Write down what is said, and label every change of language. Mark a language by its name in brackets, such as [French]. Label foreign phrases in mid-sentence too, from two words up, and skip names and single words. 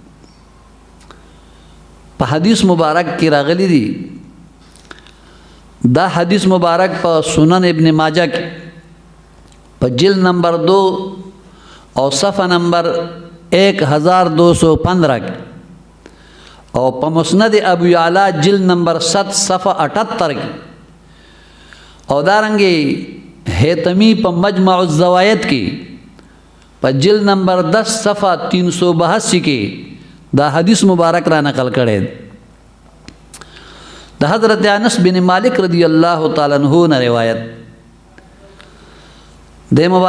[Pashto] په حدیث مبارک کې راغلی دي دا حدیث مبارک په سنن ابن ماجه کې په جلد نمبر 2 او صفحہ نمبر 1215 او په مسند ابو یعلا جلد نمبر 7 صفحہ 78 کې او دارنګي حیتمی پا مجمع الزوائد کی پا جلد نمبر 10 صفحہ 382 کی دا حدیث مبارک را نقل کړی د حضرت انس بن مالک رضی اللہ تعالی عنہ نه روایت د مبارک